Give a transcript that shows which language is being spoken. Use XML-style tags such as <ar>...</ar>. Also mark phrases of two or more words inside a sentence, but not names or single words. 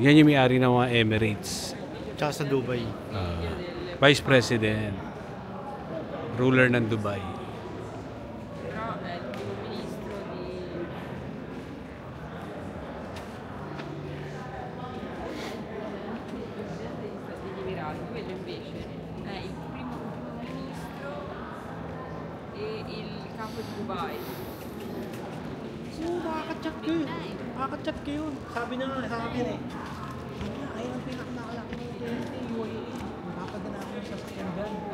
<tl>Yan yung may-ari ng mga Emirates. Tsaka sa Dubai.</tl> <en>Vice President.</en> <tl>Ruler ng Dubai.</tl> <it>Quello invece è il primo ministro e il capo di Dubai.</it> <tl>Oo, makaka-chat ko yun. Makaka-chat ko yun. Sabi na nga sa akin eh. Ayun ang pinakanakalaki ng UAE. Mapapadala ko sa September.</tl>